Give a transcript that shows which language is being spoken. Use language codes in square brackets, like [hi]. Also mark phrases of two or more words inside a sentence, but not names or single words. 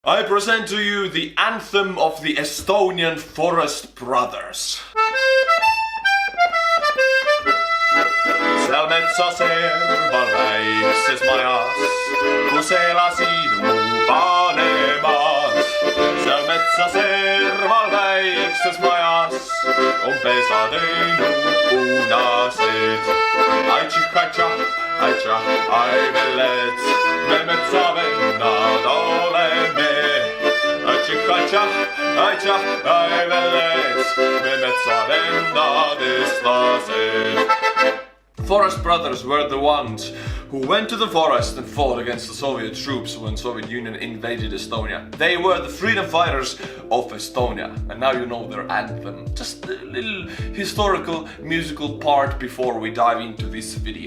[en] I present to you the anthem of the Estonian forest brothers. [et] Seal metsa serval väikses majas, kus elasid mu vanemad. Seal metsa serval väikses majas, pesa teinud punased. Aitša, ai veled, me metsavennad oleme. Aitša, ai veled, me metsavennad eestlased. [en] Forest brothers were the ones who went to the forest and fought against the Soviet troops when Soviet Union invaded Estonia. They were the freedom fighters of Estonia, and now you know their anthem. Just a little historical musical part before we dive into this video.